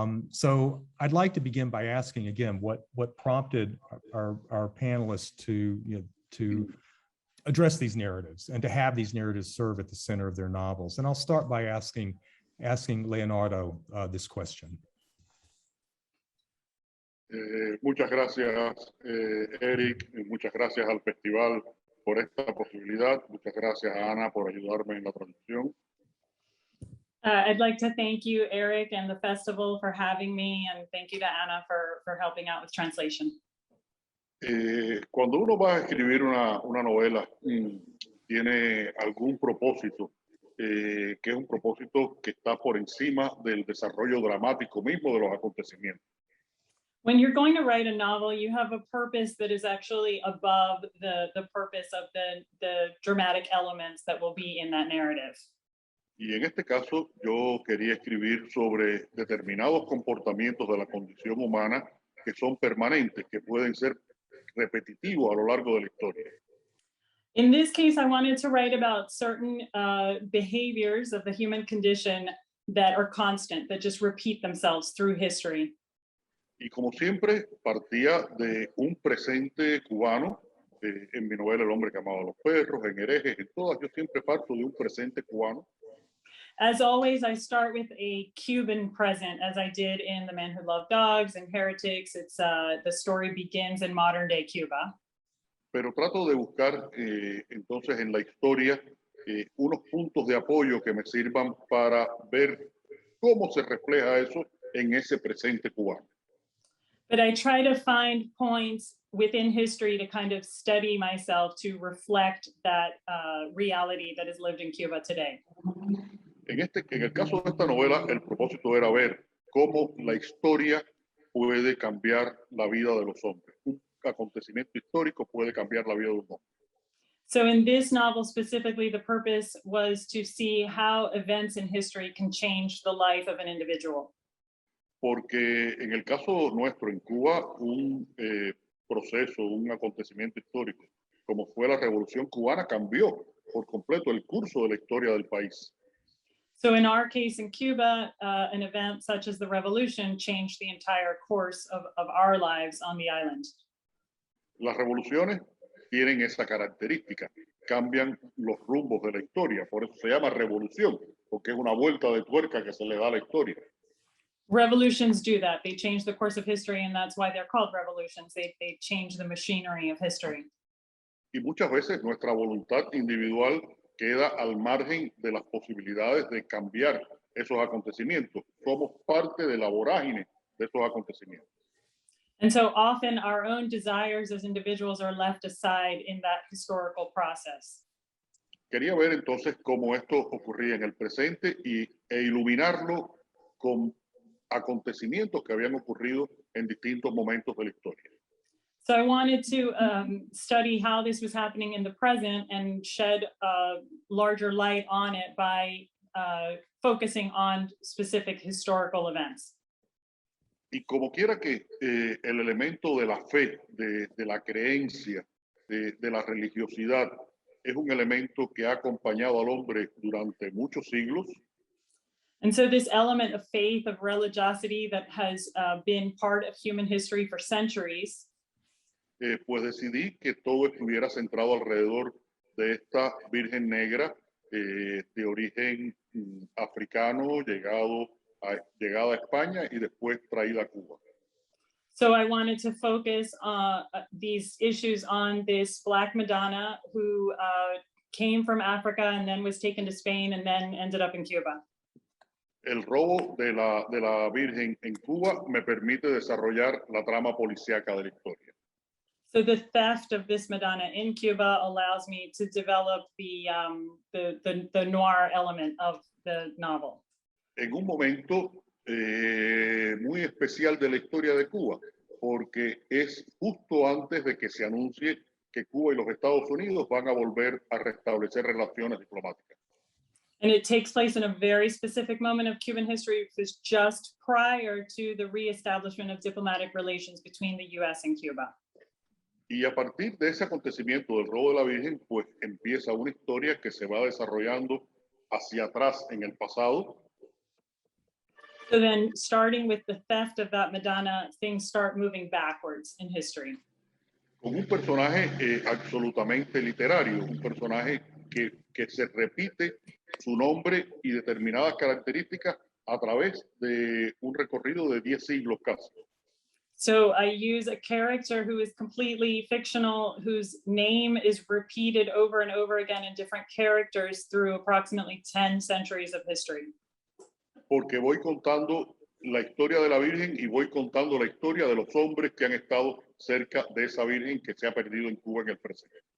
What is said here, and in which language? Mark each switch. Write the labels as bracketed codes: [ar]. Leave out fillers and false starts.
[en] So I'd like to begin by asking again what prompted our panelists to address these narratives and to have these narratives serve at the center of their novels. And I'll start by asking Leonardo this question. [es] Muchas gracias, Eric, y muchas gracias al festival por esta posibilidad. Muchas gracias a Ana por ayudarme en la traducción. [en] I'd like to thank you, Eric, and the festival for having me, and thank you to Anna for helping out with translation. [es] Cuando uno va a escribir una novela, tiene algún propósito, que es un propósito que está por encima del desarrollo dramático mismo de los acontecimientos. [en] When you're going to write a novel, you have a purpose that is actually above the purpose of the dramatic elements that will be in that narrative. [es] Y en este caso, yo quería escribir sobre determinados comportamientos de la condición humana que son permanentes, que pueden ser repetitivos a lo largo de la historia. [en] In this case, I wanted to write about certain behaviors of the human condition that are constant, that just repeat themselves through history. [es] Y como siempre, partía de un presente cubano, en mi novela El hombre que amaba a los perros, en Herejes, en todas, yo siempre parto de un presente cubano. [en] As always, I start with a Cuban present, as I did in The Man Who Loved Dogs and Heretics. It's the story begins in modern day Cuba. [es] Pero trato de buscar entonces en la historia unos puntos de apoyo que me sirvan para ver cómo se refleja eso en ese presente cubano. [en] But I try to find points within history to kind of study myself to reflect that reality that is lived in Cuba today. [es] En el caso de esta novela, el propósito era ver cómo la historia puede cambiar la vida de los hombres. Un acontecimiento histórico puede cambiar la vida de un hombre. [en] So in this novel specifically, the purpose was to see how events in history can change the life of an individual. [es] Porque en el caso nuestro en Cuba, un proceso, un acontecimiento histórico, como fue la Revolución Cubana, cambió por completo el curso de la historia del país. [en] So in our case in Cuba, an event such as the revolution changed the entire course of our lives on the island. [es] Las revoluciones tienen esa característica, cambian los rumbos de la historia, por eso se llama revolución, porque es una vuelta de tuerca que se le da a la historia. [en] Revolutions do that. They change the course of history, and that's why they're called revolutions. They change the machinery of history. [es] Y muchas veces nuestra voluntad individual queda al margen de las posibilidades de cambiar esos acontecimientos. Somos parte de la vorágine de esos acontecimientos. [en] And so often our own desires as individuals are left aside in that historical process. [es] Quería ver entonces cómo esto ocurría en el presente e iluminarlo con acontecimientos que habían ocurrido en distintos momentos de la historia. [en] So I wanted to study how this was happening in the present and shed a larger light on it by focusing on specific historical events. [es] Y como quiera que el elemento de la fe, de la creencia, de la religiosidad, es un elemento que ha acompañado al hombre durante muchos siglos. [en] And so this element of faith, of religiosity that has been part of human history for centuries, [es] pues decidí que todo estuviera centrado alrededor de esta Virgen Negra de origen africano, llegada a España y después traída a Cuba. [en] So I wanted to focus these issues on this Black Madonna who came from Africa and then was taken to Spain and then ended up in Cuba. [es] El robo de la Virgen en Cuba me permite desarrollar la trama policíaca de la historia. [en] So the theft of this Madonna in Cuba allows me to develop the noir element of the novel. [es] En un momento muy especial de la historia de Cuba, porque es justo antes de que se anuncie que Cuba y los Estados Unidos van a volver a restablecer relaciones diplomáticas. [en] And it takes place in a very specific moment of Cuban history, which is just prior to the reestablishment of diplomatic relations between the US and Cuba. [es] Y a partir de ese acontecimiento del robo de la Virgen, pues empieza una historia que se va desarrollando hacia atrás en el pasado. [en] So then, starting with the theft of that Madonna, things start moving backwards in history. [es] Con un personaje absolutamente literario, un personaje que se repite su nombre y determinadas características a través de un recorrido de 10 siglos casi. [en] So I use a character who is completely fictional, whose name is repeated over and over again in different characters through approximately 10 centuries of history. [es] Porque voy contando la historia de la Virgen y voy contando la historia de los hombres que han estado cerca de esa Virgen que se ha perdido en Cuba en el presente.